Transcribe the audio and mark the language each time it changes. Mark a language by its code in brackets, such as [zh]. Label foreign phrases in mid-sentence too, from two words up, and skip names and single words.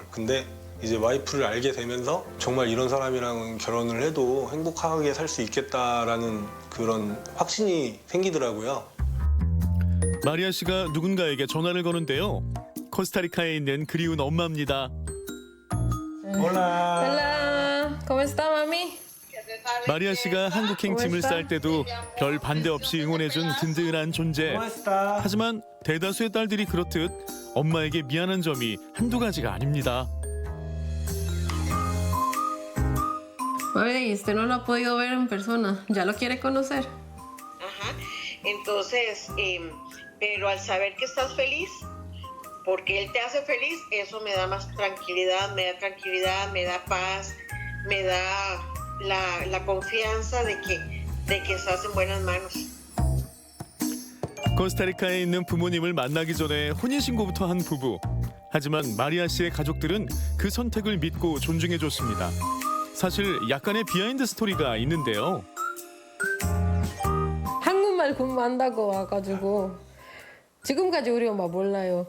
[ko] 근데 이제 와이프를 알게 되면서 정말 이런 사람이랑 결혼을 해도 행복하게 살 수 있겠다라는 그런 확신이 생기더라고요. 마리아 씨가 누군가에게 전화를 거는데요. 코스타리카에 있는 그리운 엄마입니다. 올라. [es] Hola, ¿cómo está, mami? [ko] 마리아 씨가 한국행 짐을 쌀 때도 별 반대 없이 응원해준 든든한 존재. 하지만 대다수의 딸들이 그렇듯 엄마에게 미안한 점이 한두 ga지가 아닙니다. [es] Oye, usted no lo ha podido ver en persona. ¿Ya lo quiere conocer? Ajá. Entonces, pero al saber que estás feliz, porque él te hace feliz, eso me da más tranquilidad, me da paz, me da la confianza de que estás en buenas manos. [ko] 코스타리카에 있는 부모님을 만나기 전에 혼인신고부터 한 부부. 하지만 마리아 씨의 가족들은 그 선택을 믿고 존중해줬습니다. 사실 약간의 비하인드 스토리가 있는데요. 한국말 공부한다고 와가지고 지금까지 우리 엄마 몰라요.